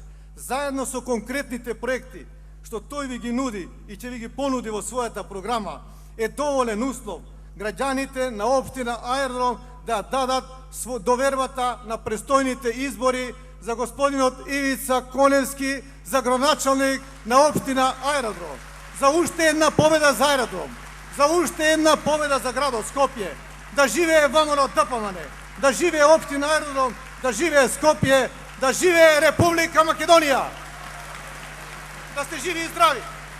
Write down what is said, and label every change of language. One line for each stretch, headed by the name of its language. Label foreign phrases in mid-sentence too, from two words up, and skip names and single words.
Macedonian: Заедно со конкретните проекти што тој ви ги нуди и ќе ви ги понуди во својата програма, е доволен услов граѓаните на општина Аеродром да дадат довербата на престојните избори за господинот Ивица Коневски за градоначалник на општина Аеродром. За уште една победа за Аеродром, за уште една победа за градот Скопје. Да живее ВМРО ДПМН, да живее општина Аеродром, да живее Скопје, Да живе Република Македонија! Да сте живи и здрави!